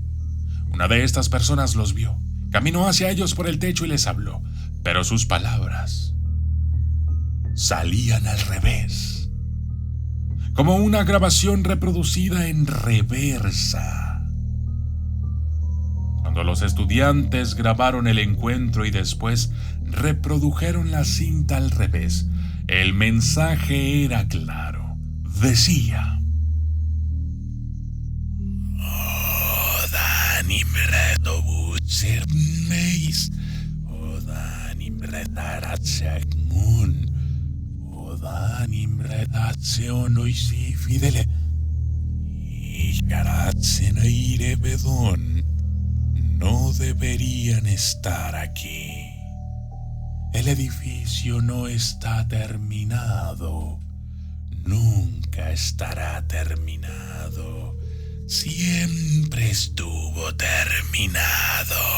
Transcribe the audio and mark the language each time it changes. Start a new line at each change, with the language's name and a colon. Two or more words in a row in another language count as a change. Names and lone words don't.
Spanish: Una de estas personas los vio, caminó hacia ellos por el techo y les habló, pero sus palabras salían al revés, como una grabación reproducida en reversa. Cuando los estudiantes grabaron el encuentro y después reprodujeron la cinta al revés, el mensaje era claro. Decía: Nimredo Butsermeis, Oda Nimredaratsekmun, Oda Nimredatseonoisi Fidele, Icaratsenaire Bedón. No deberían estar aquí. El edificio no está terminado. Nunca estará terminado. Siempre estuvo terminado.